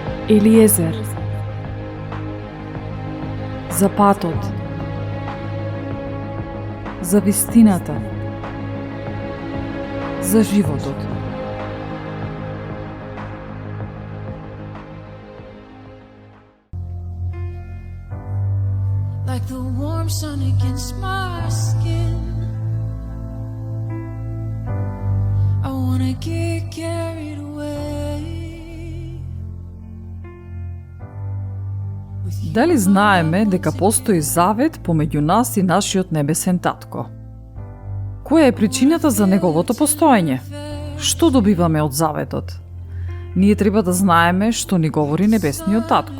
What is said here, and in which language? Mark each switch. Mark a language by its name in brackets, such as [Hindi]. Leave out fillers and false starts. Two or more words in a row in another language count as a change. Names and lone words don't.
[Macedonian] Елиезер. За патот. За вистината. За животот. [English] Like the warm sun against my skin, I wanna get carried away. [Macedonian] Дали знаеме дека постои завет помеѓу нас и нашиот небесен татко? Која е причината за неговото постоење? Што добиваме од заветот? Ние треба да знаеме што ни говори небесниот татко.